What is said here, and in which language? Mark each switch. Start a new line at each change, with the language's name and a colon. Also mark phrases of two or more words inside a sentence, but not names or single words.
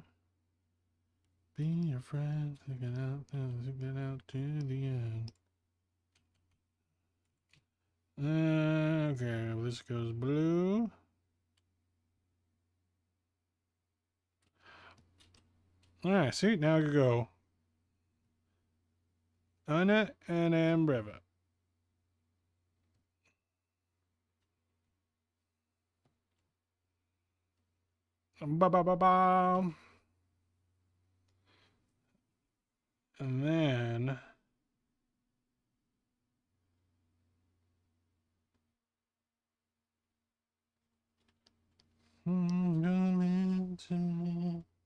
English: Be your friend. Take it out to the end. Okay, well, this goes blue. Alright, see, now I can go Anna and Ambreva. Ba ba ba ba. And then come into me.